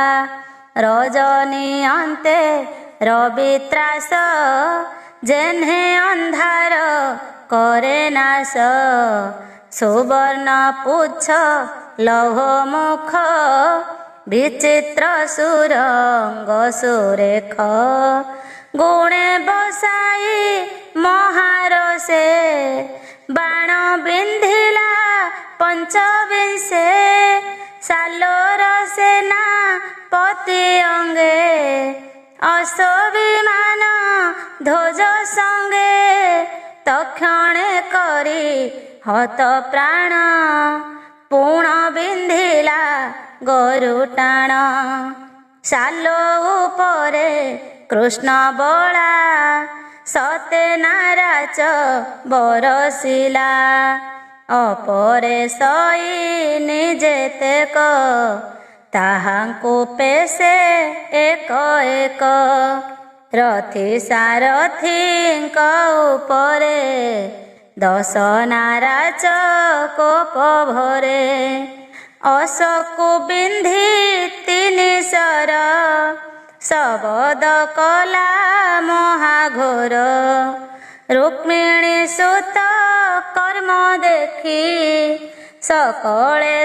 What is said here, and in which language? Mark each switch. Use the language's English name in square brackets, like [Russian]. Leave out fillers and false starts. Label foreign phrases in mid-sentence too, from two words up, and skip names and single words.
[Odia] ରଜନୀ ଅନ୍ତେ ରବି ତ୍ରାସ ଜେନ୍ହେ ଅନ୍ଧାର କରେ ନାଶ ସୁବର୍ଣ୍ଣ ପୁଚ୍ଛ ଲୌହ ମୁଖ ବିଚିତ୍ର ସୁରଙ୍ଗ ସୁରେଖ ଗୁଣେ ବସାଇ ମହାରସେ ବାଣ ବିନ୍ଧିଲା ପଞ୍ଚବିଂଶେ ସାଲୋର ସେନା ପତି ଅଙ୍ଗେ ଅଶ୍ୱବିମାନ ଧ୍ୱଜ ସଙ୍ଗେ ତକ୍ଷଣେ କରି ହତ ପ୍ରାଣ ପୂର୍ଣ୍ଣ ବିନ୍ଧିଲା ଗରୁଟାଣ ସାଲୋ ଉପରେ କୃଷ୍ଣ ବଳା ସତେ ନାରାଚ ବରଷିଲା ଅପରେ ସଇ ନିଜେତେକ ତାହାଙ୍କୁ ପେଶେ ଏକ ଏକ ରଥୀ ସାରଥୀଙ୍କ ଉପରେ ଦଶ ନାରାଚ କୋପ ଭରେ ଅଶୋକୁ ବିନ୍ଧି ତିନି ଶର ଶବଦ କଲା ମହାଘୋର ରୁକ୍ମିଣୀ ସୁତ କର୍ମ ଦେଖି ସକଳେ